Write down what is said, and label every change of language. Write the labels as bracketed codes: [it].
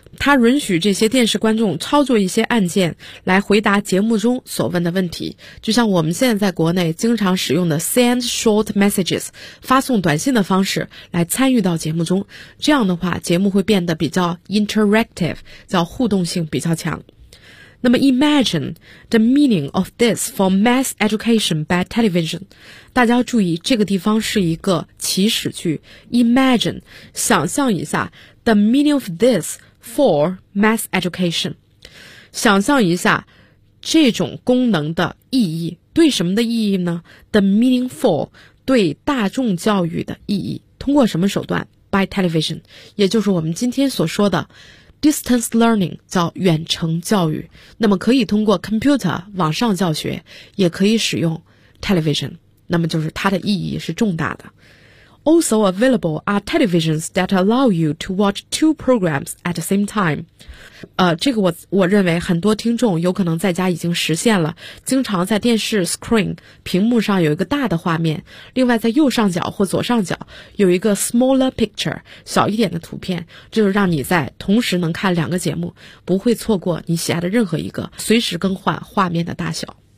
[zh] 它允许这些电视观众操作一些按键来回答节目中所问的问题，就像我们现在在国内经常使用的 [en] send short messages [zh] 发送短信的方式来参与到节目中，这样的话节目会变得比较 interactive， 叫互动性比较强。 [en] 那么 imagine the meaning of this for mass education by television. [zh] 大家要注意，这个地方是一个祈使句。 [en] Imagine, [zh] 想象一下 [en] the meaning of this for mass education. [zh] 想象一下这种功能的意义，对什么的意义呢？ [en] The meaning for, [zh] 对大众教育的意义，通过什么手段？ [en] By television, [zh] 也就是我们今天所说的Distance learning 叫远程教育，那么可以通过 computer 网上教学，也可以使用 television， 那么就是它的意义是重大的。 [en] Also available are televisions that allow you to watch two programs at the same time. [zh] 这个我认为很多听众有可能在家已经实现了，经常在电视 screen 屏幕上有一个大的画面，另外在右上角或左上角有一个 [en] smaller picture [zh] 小一点的图片，就是让你在同时能看两个节目，不会错过你喜爱的任何一个，随时更换画面的大小。